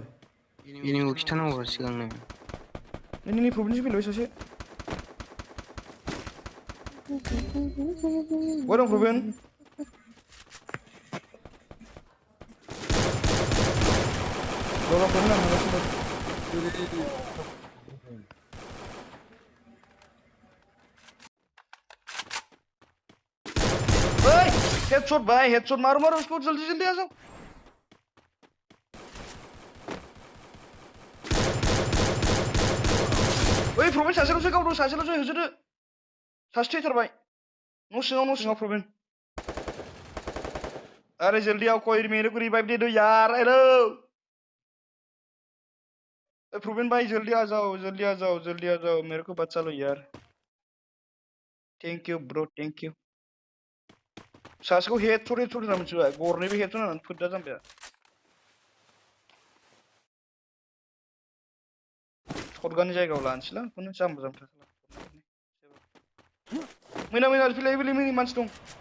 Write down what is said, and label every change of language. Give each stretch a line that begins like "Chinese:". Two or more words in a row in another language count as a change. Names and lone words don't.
Bodo: एनिमिखौ खिथानांगौ सिगांनो नोंनि प्रब्लेमसो फैलायबाय सासे बहा दं प्रब्लेम प्रब्लेम आं थांगासिनो
Hindi: हेडशॉट भाई हेडशॉट मारो उसको जल्दी आ जाओ
Bodo: ओइ प्रब्लेम सासेल'सो गावदों सासेल'सो होसोदो सासे थैथारबाय न' सिङाव प्रब्लेम
Hindi: अरे जल्दी आओ कोई मेरे को रिवाइव दे दो यार हेलो प्रवीण भाई जल्दी आ जाओ मेरे को बचा लो यार
English: thank you bro thank you
Bodo: सासेखौ हेडशॉट होना मोनथिबाय गरनैबो हेडशॉट होनानै फोद्दा जाम्बाया शटगाननि जायगायाव लानोसैला बेखौनो जाम्बा जाम्बा मैना फैलाय मानसि दं